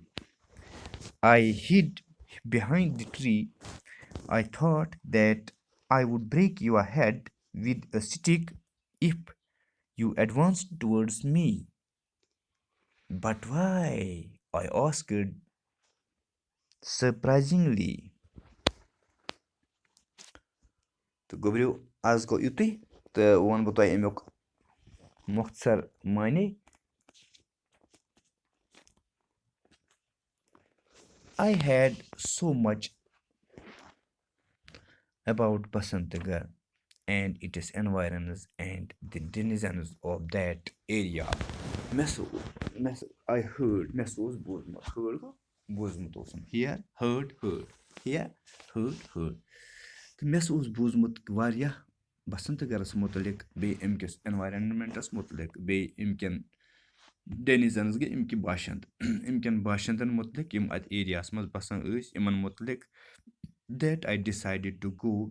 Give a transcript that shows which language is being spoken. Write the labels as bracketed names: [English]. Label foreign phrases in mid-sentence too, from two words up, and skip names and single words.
[English] I hid behind the tree. I thought that I would break your head with a stick if you advanced towards me. But why? I asked surprisingly. [Kashmiri] تہٕ گوٚبرِو آز گوٚو یُتُے تہٕ وَنہٕ بہٕ تۄہہِ اَمیُک مۄختصر معنے. [English] I had so much about Basantagar and its environs and the denizens of that area. I heard, [Kashmiri] مےٚ سُہ اوس بوٗزمُت, heard گوٚو بوٗزمُت اوسُم, heard. تہٕ مےٚ سُہ اوس بوٗزمُت واریاہ بسنتگرس مُتعلق بیٚیہِ اَمہِ کِس اٮ۪نوارَمٮ۪نٛٹَس مُتعلق بیٚیہِ اَمہِ کٮ۪ن ڈٮ۪نِزَنٕز گٔے اَمہِ کہِ باشنٛد اَمہِ کٮ۪ن باشنٛدَن مُتعلق یِم اَتھ ایریاہَس منٛز بسان ٲسۍ یِمَن مُتعلق [English] that I decided to go.